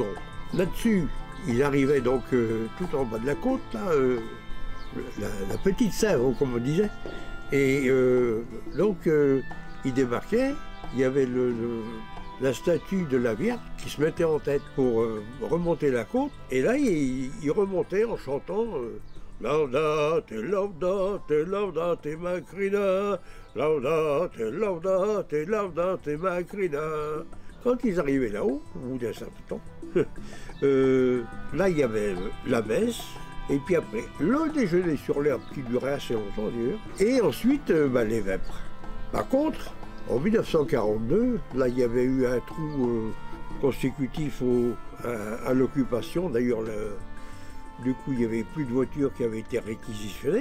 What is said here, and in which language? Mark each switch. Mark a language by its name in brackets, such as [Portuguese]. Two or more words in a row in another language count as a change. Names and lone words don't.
[French] Là-dessus, ils arrivaient donc tout en bas de la côte, là, la petite Sèvre, comme on disait, et donc ils débarquaient, il y avait la statue de la Vierge qui se mettait en tête pour remonter la côte, et là, ils remontaient en chantant [Latin] Laudate, laudate, laudate Macrina, laudate, laudate, laudate Macrina. [French] Quand ils arrivaient là-haut, au bout d'un certain temps, là il y avait la messe, et puis après le déjeuner sur l'herbe qui durait assez longtemps d'ailleurs, et ensuite les vêpres. Par contre, en 1942, là il y avait eu un trou consécutif à l'occupation, d'ailleurs du coup, il n'y avait plus de voitures qui avaient été réquisitionnées.